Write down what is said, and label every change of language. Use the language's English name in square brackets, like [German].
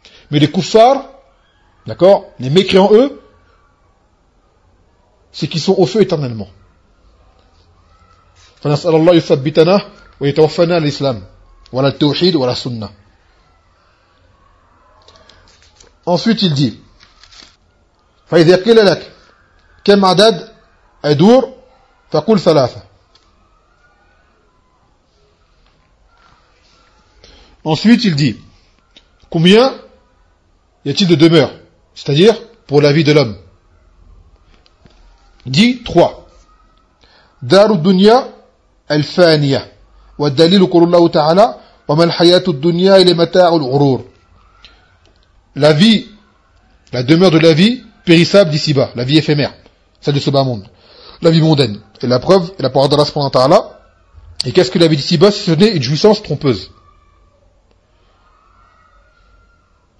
[French] Mais les koufars, d'accord, les mécréants, eux, c'est qu'ils sont au feu éternellement. [Arabic] Fanas'alallahu yuthabbitana wa yatawaffana l'islam. [French] Voilà le tawhid, voilà la sunna. Ensuite, il dit, [Arabic] فإذا قيل لك كم عدد أدور فقل ثلاثة. [French] Ensuite, il dit, combien y a-t-il de demeures, c'est-à-dire pour la vie de l'homme ? Dit 3. [Arabic] دار الدنيا الفانية والدليل قول الله تعالى وما الحياة الدنيا إلا متاع الغرور. [French] La vie, la demeure de la vie périssable d'ici-bas, la vie éphémère, celle de ce bas-monde, la vie mondaine. Et la preuve est la parole d'Allah subhanahu wa ta'ala. Et qu'est-ce que la vie d'ici-bas si ce n'est une jouissance trompeuse ?